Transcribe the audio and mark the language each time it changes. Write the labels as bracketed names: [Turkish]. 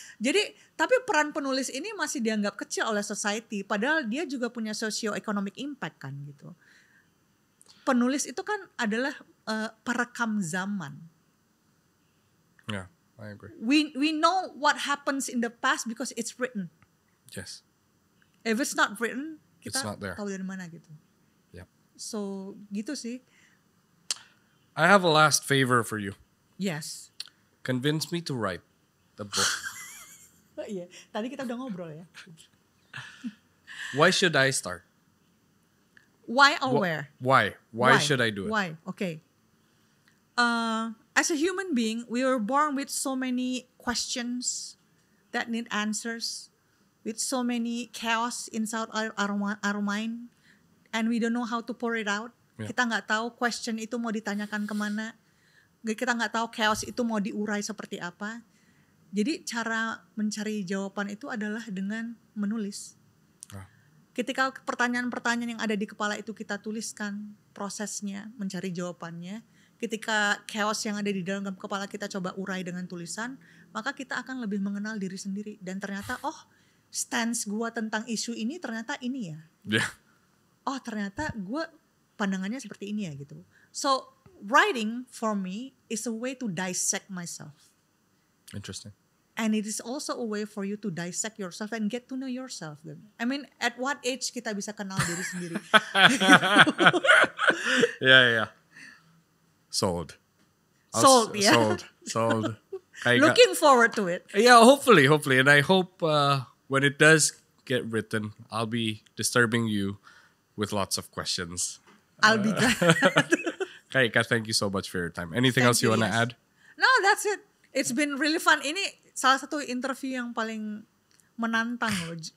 [Indonesian] Jadi tapi peran penulis ini masih dianggap kecil oleh society, padahal dia juga punya socio-economic impact kan gitu. Penulis itu kan adalah perekam zaman. [English] Yeah, I agree. We know what happens in the past because it's written. Yes. If it's not written, kita It's not there. [Indonesian] tahu dari mana gitu. [English] Yep. [Indonesian] So gitu sih. [English] I have a last favor for you. Yes. Convince me to write the book. [Indonesian] Iya, tadi kita udah ngobrol ya. [English] Why should I start? Why or where? Why? Why should I do it? Why? Okay. As a human being, we were born with so many questions that need answers, with so many chaos inside our mind, and we don't know how to pour it out. Yeah. [Indonesian] Kita nggak tahu question itu mau ditanyakan kemana. Kita nggak tahu chaos itu mau diurai seperti apa. Jadi cara mencari jawaban itu adalah dengan menulis. Ketika pertanyaan-pertanyaan yang ada di kepala itu kita tuliskan prosesnya, mencari jawabannya. Ketika chaos yang ada di dalam kepala kita coba urai dengan tulisan, maka kita akan lebih mengenal diri sendiri. Dan ternyata, stance gua tentang isu ini ternyata ini ya. [English] Yeah. [Indonesian] Oh ternyata gua pandangannya seperti ini ya gitu. [English] So writing for me is a way to dissect myself. Interesting. And it is also a way for you to dissect yourself and get to know yourself. I mean, at what age [Indonesian] kita bisa kenal diri sendiri? [English] Yeah. Sold. Sold, yeah. Sold. Looking forward to it. Yeah, hopefully. And I hope when it does get written, I'll be disturbing you with lots of questions. I'll be glad. Kaika, thank you so much for your time. Anything else you want to add? No, that's it. It's been really fun. [Indonesian] Ini salah satu interview yang paling menantang loh.